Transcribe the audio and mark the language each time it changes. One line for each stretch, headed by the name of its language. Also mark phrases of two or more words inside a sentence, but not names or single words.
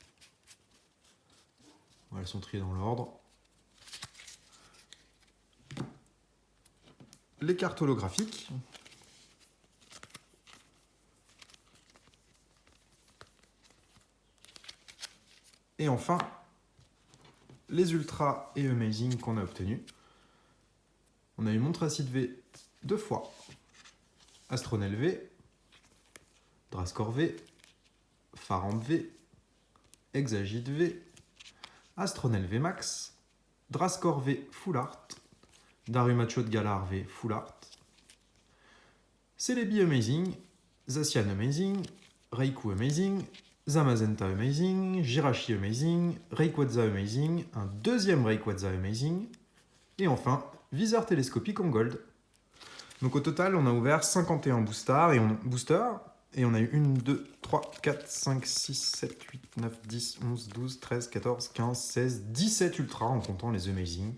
French: Elles sont triées dans l'ordre. Les cartes holographiques. Et enfin, les Ultra et Amazing qu'on a obtenus. On a eu Montracite V 2 fois, Astronel V, Drascor V, Faramp V, Exagite V, Astronel V Max, Drascor V Full Art, Darumachot Galar V Full Art, Celebi Amazing, Zacian Amazing, Raikou Amazing, Zamazenta Amazing, Jirachi Amazing, Rayquaza Amazing, un deuxième Rayquaza Amazing, et enfin, viseur télescopique en gold. Donc au total, on a ouvert 51 boosters, et on a eu 1, 2, 3, 4, 5, 6, 7, 8, 9, 10, 11, 12, 13, 14, 15, 16, 17 ultras en comptant les Amazing.